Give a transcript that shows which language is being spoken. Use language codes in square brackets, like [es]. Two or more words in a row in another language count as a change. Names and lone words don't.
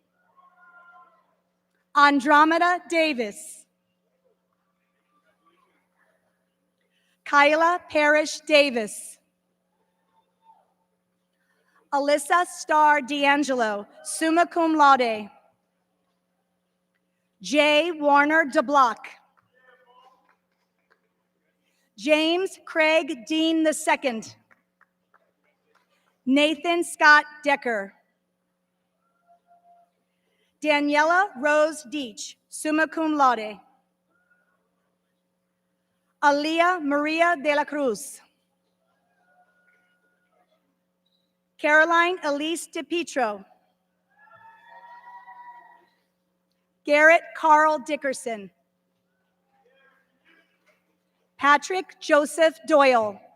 [en] Andromeda Davis. Kyla Parrish Davis. Alyssa Starr D'Angelo, [la] summa cum laude. [en] Jay Warner DeBlock. James Craig Dean II. Nathan Scott Decker. Daniela Rose Deach, [la] summa cum laude. [en] Alia Maria de la Cruz. Caroline Elise DePietro. Garrett Carl Dickerson. Patrick Joseph Doyle.